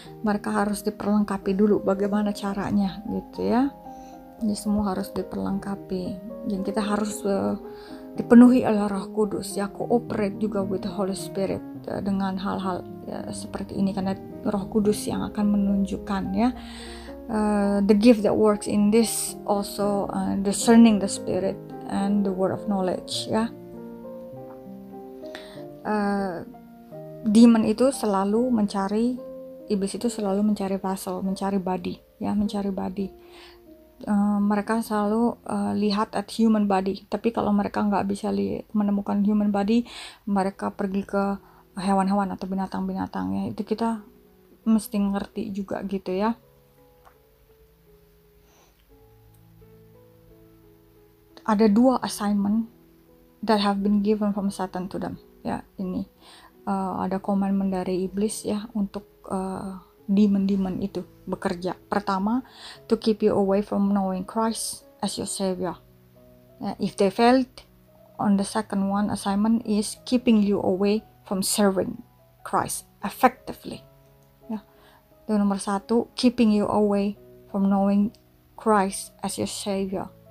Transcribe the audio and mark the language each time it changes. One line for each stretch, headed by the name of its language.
Indonesian: Mereka harus diperlengkapi dulu bagaimana caranya gitu ya. Ini semua harus diperlengkapi. Dan kita harus dipenuhi oleh Roh Kudus ya, cooperate juga
English: with the Holy Spirit
Indonesian: dengan hal-hal seperti ini karena Roh Kudus yang akan menunjukkan ya.
English: The gift that works in this also discerning the spirit and the word of knowledge ya.
Indonesian: Demon itu selalu mencari, iblis itu selalu mencari vessel, mencari body ya, mencari body. Mereka selalu lihat
English: at human body,
Indonesian: tapi kalau mereka nggak bisa menemukan
English: human body,
Indonesian: mereka pergi ke hewan-hewan atau binatang-binatang ya. Itu kita mesti ngerti juga gitu ya. Ada 2
English: assignment that have been given from Satan to them ya.
Indonesian: Ini ada komitmen dari iblis ya untuk demon-demon itu bekerja. Pertama,
English: to keep you away from knowing Christ as your Savior. If they failed, on the second one assignment is keeping you away from serving Christ effectively. Ya.
Indonesian: Dan nomor 1,
English: keeping you away from knowing Christ as your Savior.